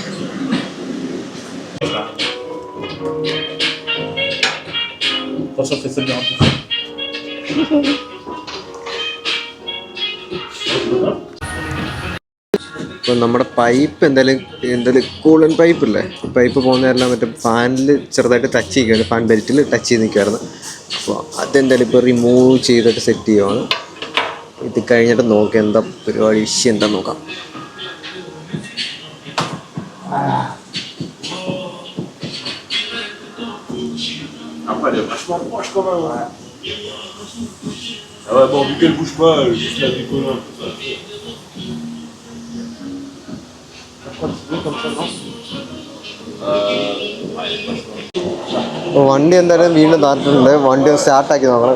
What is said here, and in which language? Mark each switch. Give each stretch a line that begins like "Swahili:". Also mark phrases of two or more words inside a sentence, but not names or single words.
Malayalam: ഇപ്പോൾ നമ്മുടെ പൈപ്പ് എന്തായാലും കൂളൻ പൈപ്പില്ലേ, പൈപ്പ് പോകുന്നതെല്ലാം മറ്റേ ഫാനിൽ ചെറുതായിട്ട് ടച്ച് ചെയ്യുകയാണ്,
English: fan beltിൽ
Malayalam: ടച്ച് ചെയ്ത് നിൽക്കുമായിരുന്നു. അപ്പോൾ അതെന്തായാലും ഇപ്പോൾ റിമൂവ് ചെയ്തിട്ട് സെറ്റ് ചെയ്യുവാണ്. ഇത് കഴിഞ്ഞിട്ട് നോക്കാം എന്താ പരിപാടി, ഇഷ്യൂ എന്താ നോക്കാം.
French: Ah ouais, bon, vu qu'elle bouge pas, juste la décoller.
Malayalam: വണ്ടി എന്തായാലും വീണ്ടും താറ്റിട്ടുണ്ട്. വണ്ടി ഒന്ന് സ്റ്റാർട്ടാക്കി നോക്കണം.